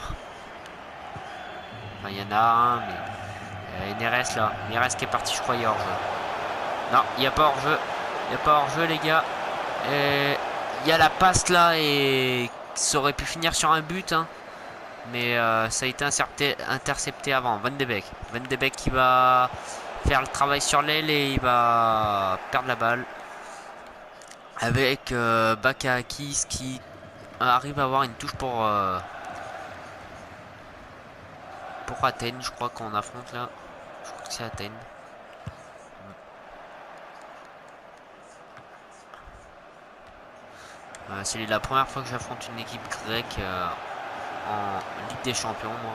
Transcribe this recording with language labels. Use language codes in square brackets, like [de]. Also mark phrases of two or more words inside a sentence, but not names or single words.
[fr] Enfin, il y en a un, mais Neres là. Neres qui est parti, je crois, il y a hors-jeu. Non, il n'y a pas hors-jeu. Il n'y a pas hors-jeu, les gars. Il y a la passe là et ça aurait pu finir sur un but. Hein. Mais ça a été intercepté avant. Van de Beek. Van de Beek qui va faire le travail sur l'aile et il va perdre la balle. Avec Bakakis qui arrive à avoir une touche pour Athènes. Je crois qu'on affronte là. Je crois que c'est Athènes. C'est la première fois que j'affronte une équipe grecque en Ligue des Champions, moi.